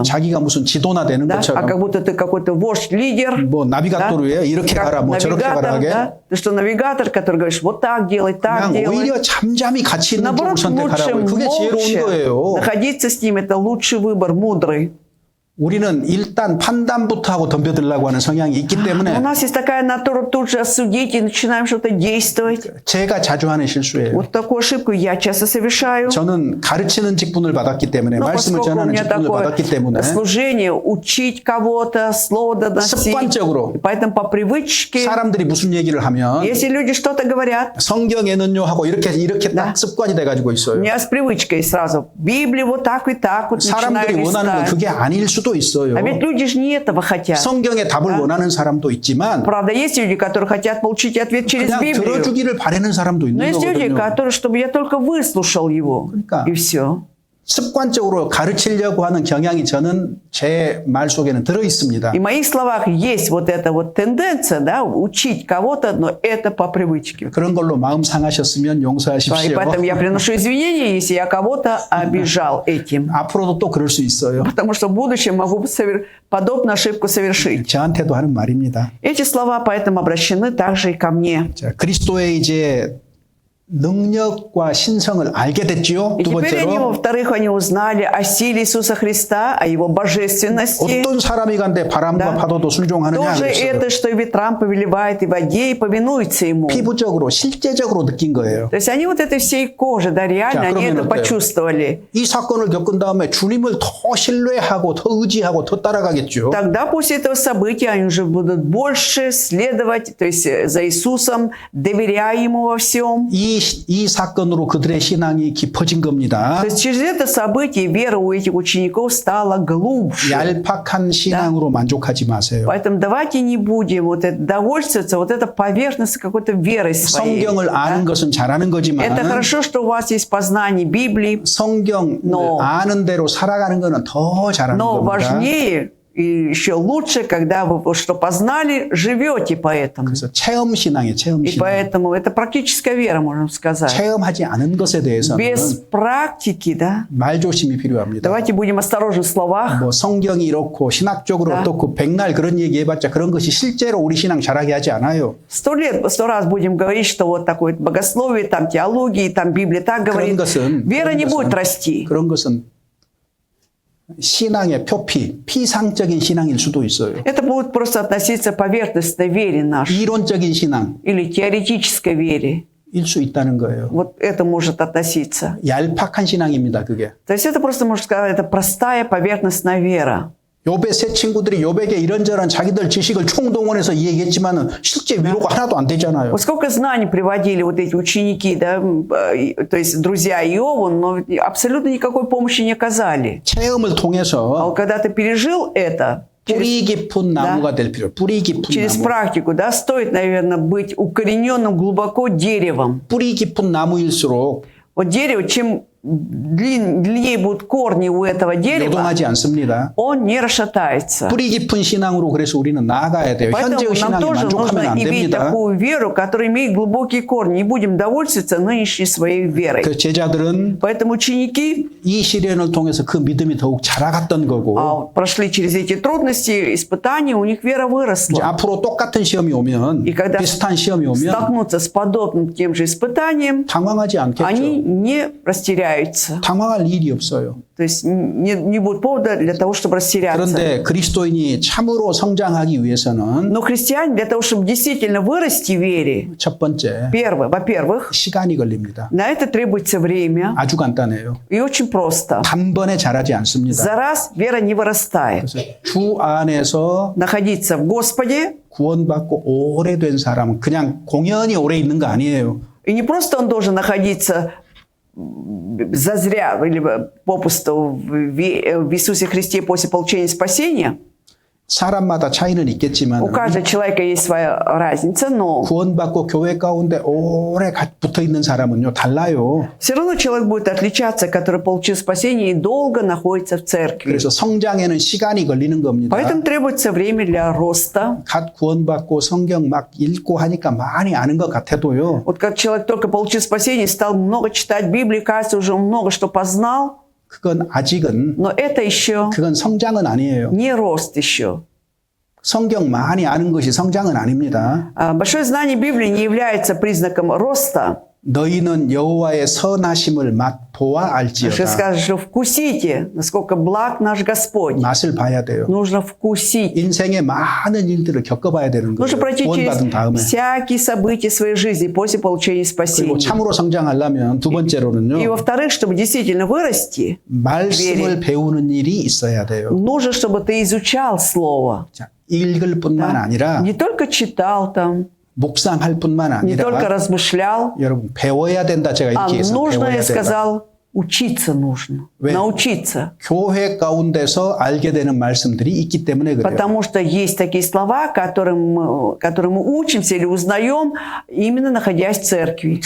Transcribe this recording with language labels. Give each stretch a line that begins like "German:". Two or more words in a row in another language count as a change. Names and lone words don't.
Korean: 자기가 무슨 지도나 되는
Russian: Да? А как
Korean: 것처럼
Russian: будто ты какой-то вождь, лидер.
Korean: 뭐 나비가토르예요. 이렇게
Russian: Как
Korean: 가라, 뭐 저렇게 가라
Russian: навигатор,
Korean: 하게.
Russian: да? Ты что, навигатор, который говоришь, вот так делай, так
Korean: 그냥
Russian: делай.
Korean: 오히려 잠잠히 같이 있는 쪽을
Russian: Наоборот, лучше
Korean: 선택하라고요. 그게 지혜로운
Russian: молча
Korean: 거예요.
Russian: находиться с ним. Это лучший выбор, мудрый.
Korean: 우리는 일단 판단부터 하고 덤벼들려고 하는 성향이 있기
Russian: У
Korean: 때문에
Russian: нас есть такая натура тут же осудить и начинаем что-то действовать.
Korean: 제가 자주 하는 실수예요.
Russian: Вот такую ошибку я часто совершаю.
Korean: 저는 가르치는 직분을 받았기 때문에
Russian: Но
Korean: 말씀을
Russian: поскольку у
Korean: 전하는
Russian: меня
Korean: 직분을
Russian: такое
Korean: 받았기 때문에
Russian: служение, учить кого-то, слово доносить.
Korean: 습관적으로
Russian: Поэтому по привычке,
Korean: 사람들이 무슨 얘기를 하면
Russian: если люди что-то говорят,
Korean: 성경에는요 하고 이렇게 딱 습관이 돼가지고
Russian: у
Korean: 있어요.
Russian: меня с привычкой сразу Библию вот так и так вот начинаю
Korean: 사람들이 원하는 건
Russian: листать.
Korean: 그게 아닐 수도 있어요.
Russian: А ведь люди же не этого хотят.
Korean: 성경의 답을 원하는 사람도 있지만
Russian: Правда, есть люди, которые хотят получить ответ через
Korean: 그냥
Russian: Библию.
Korean: 들어주기를 바라는 사람도
Russian: Но
Korean: 있는
Russian: есть люди,
Korean: 거거든요.
Russian: которые, чтобы я только выслушал его. 그러니까. И все.
Korean: 습관적으로 가르치려고 하는 경향이 저는 제 말 속에는 들어 있습니다.
Russian: И в моих словах есть вот эта вот тенденция, да, учить кого-то, но это по привычке.
Korean: 그런 걸로 마음 상하셨으면
Russian: И
Korean: 용서하십시오.
Russian: поэтому я приношу извинения, если я кого-то обижал этим.
Korean: 앞으로도 또 그럴 수 있어요.
Russian: Потому что в будущем могу подобную ошибку совершить.
Korean: 저한테도 하는 말입니다.
Russian: Эти слова поэтому обращены также и ко мне.
Korean: 자, 그리스도의 이제 능력과 신성을 알게 됐지요.
Russian: И
Korean: 두
Russian: теперь они,
Korean: 번째로
Russian: во-вторых, они узнали о силе Иисуса Христа, о Его божественности.
Korean: 어떤 사람이 간데 바람과
Russian: Да.
Korean: 파도도 순종하느냐
Russian: Тоже
Korean: 그랬어요.
Russian: это, что и ветрам повелевает, и воде, и повинуется Ему.
Korean: 피부적으로 실제적으로 느낀 거예요.
Russian: То есть они вот это всей кожи, да, реально,
Korean: 자,
Russian: они
Korean: 그러면
Russian: это
Korean: 어때요?
Russian: почувствовали.
Korean: 이 사건을 겪은 다음에 주님을 더 신뢰하고 더 의지하고 더 따라가겠죠.
Russian: Тогда после этого события они уже будут больше следовать, то есть за Иисусом, доверяя Ему во всем.
Korean: 이 사건으로 그들의 신앙이 깊어진 겁니다.
Russian: То есть через это событие вера у этих учеников стала глубже.
Korean: 얄팍한 신앙으로 만족하지 마세요.
Russian: Поэтому давайте не будем вот это довольствоваться вот это поверхностной какой-то верой своей.
Korean: 성경을 아는
Russian: Да?
Korean: 것은 잘하는 거지만
Russian: Это хорошо, что у вас есть познание Библии,
Korean: 성경을
Russian: Но-
Korean: 아는 대로 살아가는 것은 더 잘하는
Russian: но
Korean: 겁니다.
Russian: важнее и еще лучше, когда вы вот что познали, живете по этому.
Korean: 그래서 체험 신앙이에요. 체험
Russian: И
Korean: 신앙.
Russian: поэтому это практическая вера, можно сказать.
Korean: 체험하지 않은 것에 대해서는
Russian: Без практики, да,
Korean: 말조심이 필요합니다.
Russian: давайте будем осторожны в словах.
Korean: 뭐 성경이 이렇고 신학적으로 네. 어떻고 백날 그런 얘기 해봤자 그런 것이 실제로 우리 신앙 잘하게 하지 않아요.
Russian: 100 раз будем говорить, что вот такое богословие, там теология, там Библия так говорит. Вера не будет расти.
Korean: 그런 것은 신앙의 표피, 피상적인 신앙일 수도 있어요.
Russian: Это будет просто относиться к поверхностной вере нашей
Korean: 이론적인 신앙일
Russian: или теоретической вере.
Korean: 수 있다는 거예요.
Russian: Вот это может относиться.
Korean: 얄팍한 신앙입니다, 그게.
Russian: То есть это просто, можно сказать, это простая поверхностная вера.
Korean: 욥의 세 친구들이 욥에게 이런저런 자기들 지식을 총동원해서 얘기했지만은 실제 위로가 하나도 안 되잖아요.
Russian: Вот сколько знаний приводили вот эти ученики, да, то есть друзья Иова, но абсолютно никакой помощи не оказали.
Korean: 체험을
Russian: А
Korean: 통해서
Russian: вот когда ты пережил это,
Korean: 뿌리 깊은 나무가 될 필요. 뿌리 깊은
Russian: через
Korean: 나무.
Russian: практику, да, стоит, наверное, быть укорененным глубоко деревом.
Korean: 뿌리 깊은 나무일수록
Russian: Вот дерево, чем длиннее будут корни у этого дерева,
Korean: 요동하지 않습니다.
Russian: он не расшатается.
Korean: 뿌리 깊은 신앙으로 그래서 우리는 나아가야 돼요. 현재의
Russian: Поэтому нам
Korean: 신앙에
Russian: тоже
Korean: 만족하면
Russian: нужно
Korean: 안
Russian: иметь
Korean: 됩니다.
Russian: такую веру, которая имеет глубокие корни. Не будем довольствоваться нынешней своей верой.
Korean: 그 제자들은
Russian: Поэтому ученики
Korean: 이 시련을 통해서 그 믿음이 더욱 자라갔던 거고
Russian: прошли через эти трудности, испытания, у них вера
Korean: 이제
Russian: выросла.
Korean: 앞으로 똑같은 시험이 오면
Russian: И когда
Korean: 비슷한 시험이 오면
Russian: столкнутся с подобным тем же испытанием,
Korean: 당황하지 않겠죠.
Russian: они не растеряются.
Korean: 당황할 일이 없어요.
Russian: То есть не будет повода для того, чтобы растеряться.
Korean: 그런데 그리스도인이 참으로 성장하기 위해서는
Russian: Но христиане для того, чтобы действительно вырасти в вере,
Korean: 첫 번째
Russian: во-первых,
Korean: 시간이 걸립니다.
Russian: на это требуется время.
Korean: 아주 간단해요.
Russian: И очень просто.
Korean: 단번에 자라지 않습니다.
Russian: За раз вера не вырастает.
Korean: 그래서 주 안에서
Russian: Находиться в Господе,
Korean: 구원받고 오래된 사람은 그냥 공연히 오래 있는 거 아니에요.
Russian: и не просто он должен находиться зазря или попусту в Иисусе Христе после получения спасения.
Korean: 사람마다 차이는 있겠지만
Russian: У каждого человека есть своя разница, но
Korean: 구원받고 교회 가운데 오래 붙어 있는 사람은요 달라요.
Russian: все равно человек будет отличаться, который получил спасение и долго находится в церкви.
Korean: 그래서 성장에는 시간이 걸리는 겁니다.
Russian: Поэтому требуется время для роста.
Korean: 갓 구원받고 성경 막 읽고 하니까 많이 아는 것 같아도요.
Russian: Вот как человек только получил спасение, стал много читать Библию, кажется, уже много что познал,
Korean: 그건 아직은
Russian: но это еще
Korean: 그건 성장은 아니에요.
Russian: не рост еще.
Korean: 성경 많이 아는 것이 성장은 아닙니다.
Russian: Большое знание Библии не является признаком роста.
Korean: 너희는 여호와의 선하심을 맛보아
Russian: Что
Korean: 알지어다.
Russian: скажешь, что вкусите, насколько благ наш Господь.
Korean: 맛을 봐야 돼요.
Russian: Нужно вкусить.
Korean: 인생의 많은 일들을 겪어봐야 되는 거예요.
Russian: Нужно пройти
Korean: 구원받은 다음에.
Russian: через всякие события своей жизни после получения
Korean: 그리고
Russian: спасения.
Korean: 참으로 성장하려면 두
Russian: И
Korean: 번째로는요.
Russian: во-вторых, чтобы действительно вырасти,
Korean: 말씀을 배우는 일이 있어야 돼요.
Russian: нужно, чтобы ты изучал Слово.
Korean: 자, 읽을 뿐만
Russian: Да?
Korean: 아니라
Russian: Не только читал там,
Korean: 묵상할 뿐만
Russian: не только
Korean: 아니라
Russian: размышлял,
Korean: 여러분 배워야 된다 제가
Russian: а
Korean: 이렇게 해서
Russian: нужно,
Korean: 배워야
Russian: я
Korean: 된다.
Russian: сказал, учиться нужно. Вы- Научиться.
Korean: 교회 가운데서 알게 되는 말씀들이 있기 때문에 그래요.
Russian: Потому что есть такие слова, которым мы учимся или узнаем, именно находясь в церкви.